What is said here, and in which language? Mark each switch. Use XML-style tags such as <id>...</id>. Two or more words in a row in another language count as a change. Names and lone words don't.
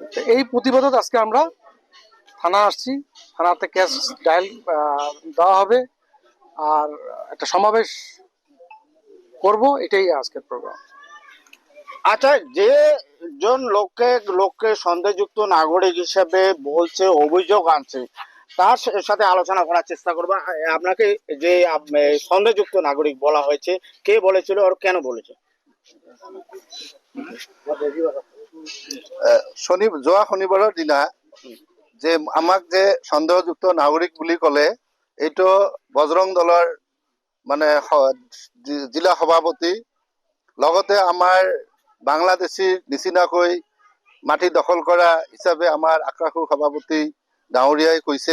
<bn>এই প্রতিবাদত আজকে আমরা থানা আসছি, থানাতে কেস দেওয়া হবে আর একটা সমাবেশ করব, এটাই আজকের প্রোগ্রাম। আচ্ছা, যে জন লোককে সন্দেহযুক্ত নাগরিক হিসেবে বলছে, অভিযোগ আনছে, তার সাথে আলোচনা করার চেষ্টা করবো। আপনাকে যে সন্দেহযুক্ত নাগরিক বলা হয়েছে, কে বলেছিল আর কেন বলেছে?</bn> <as>যোৱা শনিবাৰৰ দিনা যে আমাক যে সন্দেহযুক্ত নাগৰিক বুলি ক'লে, এইটো বজৰং দলৰ মানে জিলা সভাপতি, লগতে আমাৰ বাংলাদেশীৰ নিচিনাকৈ মাটি দখল কৰা হিচাপে আমাৰ আক্ৰাসুৰ সভাপতি ডাঙৰীয়াই কৈছে।</as>